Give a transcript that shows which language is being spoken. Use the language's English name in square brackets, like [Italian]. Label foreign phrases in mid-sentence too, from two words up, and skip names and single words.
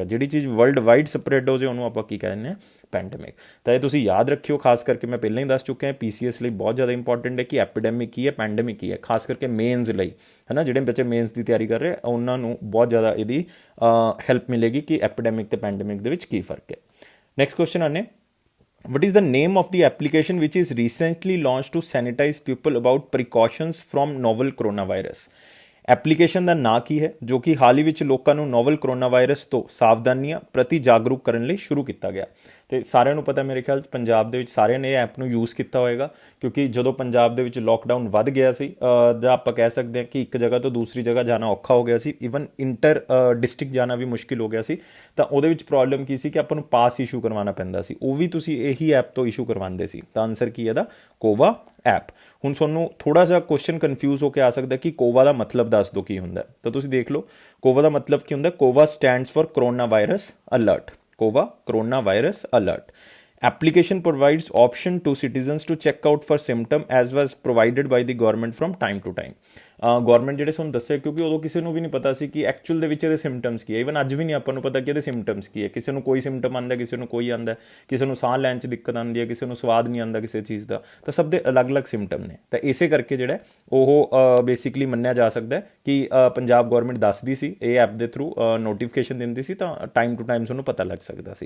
[Punjabi] ਜਿਹੜੀ ਚੀਜ਼ [English] world wide spread [Punjabi] ਹੋ ਜਾਏ ਉਹਨੂੰ ਆਪਾਂ ਕੀ ਕਹਿੰਦੇ ਹਾਂ ਪੈਂਡੇਮਿਕ। ਤਾਂ ਇਹ ਤੁਸੀਂ ਯਾਦ ਰੱਖਿਓ, ਖਾਸ ਕਰਕੇ ਮੈਂ ਪਹਿਲਾਂ ਹੀ ਦੱਸ ਚੁੱਕਿਆ PCS ਲਈ ਬਹੁਤ ਜ਼ਿਆਦਾ ਇੰਪੋਰਟੈਂਟ ਹੈ ਕਿ ਐਪੀਡੈਮਿਕ ਕੀ ਹੈ, ਪੈਂਡੇਮਿਕ ਕੀ ਹੈ, ਖਾਸ ਕਰਕੇ ਮੇਨਸ ਲਈ, ਹੈ ਨਾ। ਜਿਹੜੇ ਬੱਚੇ ਮੇਨਸ ਦੀ ਤਿਆਰੀ ਕਰ ਰਹੇ ਉਹਨਾਂ ਨੂੰ ਬਹੁਤ ਜ਼ਿਆਦਾ ਇਹਦੀ ਹੈਲਪ ਮਿਲੇਗੀ ਕਿ ਐਪੀਡੈਮਿਕ ਤੇ ਪੈਂਡੇਮਿਕ ਦੇ ਵਿੱਚ ਕੀ ਫਰਕ ਹੈ। [English] next question ਆਨੇ, what is the name of the application which is recently launched to sanitize people about precautions from novel coronavirus? [Punjabi] ਐਪਲੀਕੇਸ਼ਨ ਦਾ ਨਾਂ ਕੀ ਹੈ ਜੋ ਕਿ ਹਾਲ ਹੀ ਵਿੱਚ ਲੋਕਾਂ ਨੂੰ [English] novel corona virus [Punjabi] ਤੋਂ ਸਾਵਧਾਨੀਆਂ ਪ੍ਰਤੀ ਜਾਗਰੂਕ ਕਰਨ ਲਈ ਸ਼ੁਰੂ ਕੀਤਾ ਗਿਆ। ਤੇ ਸਾਰਿਆਂ ਨੂੰ ਪਤਾ, ਮੇਰੇ ਖਿਆਲ ਪੰਜਾਬ ਦੇ ਵਿੱਚ ਸਾਰਿਆਂ ਨੇ ਇਹ ਐਪ ਨੂੰ ਯੂਜ਼ ਕੀਤਾ ਹੋਏਗਾ ਕਿਉਂਕਿ ਜਦੋਂ ਪੰਜਾਬ ਦੇ ਵਿੱਚ ਲੋਕਡਾਊਨ ਵੱਧ ਗਿਆ ਸੀ ਜਾਂ ਆਪਾਂ ਕਹਿ ਸਕਦੇ ਹਾਂ ਕਿ ਇੱਕ ਜਗ੍ਹਾ ਤੋਂ ਦੂਸਰੀ ਜਗ੍ਹਾ ਜਾਣਾ ਔਖਾ ਹੋ ਗਿਆ ਸੀ, [English] even inter district [Punjabi] ਜਾਣਾ ਵੀ ਮੁਸ਼ਕਿਲ ਹੋ ਗਿਆ ਸੀ, ਤਾਂ ਉਹਦੇ ਵਿੱਚ ਪ੍ਰੋਬਲਮ ਕੀ ਸੀ ਕਿ ਆਪਾਂ ਨੂੰ [English] pass issue [Punjabi] ਕਰਵਾਉਣਾ ਪੈਂਦਾ ਸੀ, ਉਹ ਵੀ ਤੁਸੀਂ ਇਹੀ ਐਪ ਤੋਂ ਇਸ਼ੂ ਕਰਵਾਉਂਦੇ ਸੀ। ਤਾਂ ਆਨਸਰ ਕੀ ਹੈ ਇਹਦਾ? [English] COVA app. [Punjabi] ਹੁਣ ਤੁਹਾਨੂੰ ਥੋੜਾ ਜਿਹਾ [English] question confuse [Punjabi] ਹੋ ਕੇ ਆ ਸਕਦਾ ਕਿ ਕੋਵਾ ਦਾ ਮਤਲਬ ਦੱਸ ਦਿਓ ਕੀ ਹੁੰਦਾ, ਤਾਂ ਤੁਸੀਂ ਦੇਖ ਲਓ ਕੋਵਾ ਦਾ ਮਤਲਬ ਕੀ ਹੁੰਦਾ। [English] COVA stands for corona virus alert. COVA corona virus alert. Application provides option to citizens to check out for symptom as was provided by the government from time to time। [Punjabi] ਗੌਰਮੈਂਟ ਜਿਹੜੇ ਤੁਹਾਨੂੰ ਦੱਸਿਆ ਕਿਉਂਕਿ ਉਦੋਂ ਕਿਸੇ ਨੂੰ ਵੀ ਨਹੀਂ ਪਤਾ ਸੀ ਕਿ ਐਕਚੁਅਲ ਦੇ ਵਿੱਚ ਇਹਦੇ ਸਿੰਪਟਮਸ ਕੀ ਹੈ। ਈਵਨ ਅੱਜ ਵੀ ਨਹੀਂ ਆਪਾਂ ਨੂੰ ਪਤਾ ਕਿ ਇਹਦੇ ਸਿੰਪਟਮਸ ਕੀ ਹੈ। ਕਿਸੇ ਨੂੰ ਕੋਈ ਸਿੰਪਟਮ ਆਉਂਦਾ, ਕਿਸੇ ਨੂੰ ਕੋਈ ਆਉਂਦਾ, ਕਿਸੇ ਨੂੰ ਸਾਹ ਲੈਣ 'ਚ ਦਿੱਕਤ ਆਉਂਦੀ ਹੈ, ਕਿਸੇ ਨੂੰ ਸਵਾਦ ਨਹੀਂ ਆਉਂਦਾ ਕਿਸੇ ਚੀਜ਼ ਦਾ, ਤਾਂ ਸਭ ਦੇ ਅਲੱਗ-ਅਲੱਗ ਸਿੰਪਟਮ ਨੇ। ਤਾਂ ਇਸੇ ਕਰਕੇ ਜਿਹੜਾ ਉਹ ਬੇਸਿਕਲੀ ਮੰਨਿਆ ਜਾ ਸਕਦਾ ਕਿ ਪੰਜਾਬ ਗੌਰਮੈਂਟ ਦੱਸਦੀ ਸੀ, ਇਹ ਐਪ ਦੇ ਥਰੂ ਨੋਟੀਫਿਕੇਸ਼ਨ ਦਿੰਦੀ ਸੀ, ਤਾਂ [English] time to time [Punjabi] ਤੁਹਾਨੂੰ ਪਤਾ ਲੱਗ ਸਕਦਾ ਸੀ।